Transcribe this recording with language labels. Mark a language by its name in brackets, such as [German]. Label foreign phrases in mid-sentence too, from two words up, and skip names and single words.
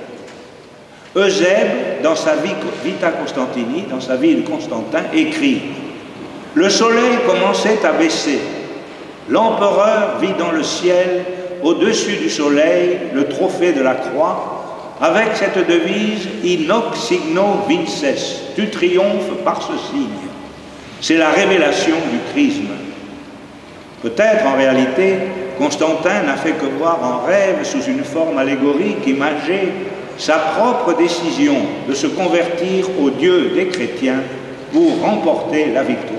[French] Eusèbe, dans sa Vita Constantini, dans sa vie de Constantin, écrit « Le soleil commençait à baisser. L'empereur vit dans le ciel, au-dessus du soleil, le trophée de la croix, avec cette devise « [Latin] In hoc signo vinces [French] », « Tu triomphes par ce signe ». C'est la révélation du chrisme. Peut-être, en réalité, Constantin n'a fait que voir en rêve, sous une forme allégorique, imagée, sa propre décision de se convertir au Dieu des chrétiens pour remporter la victoire.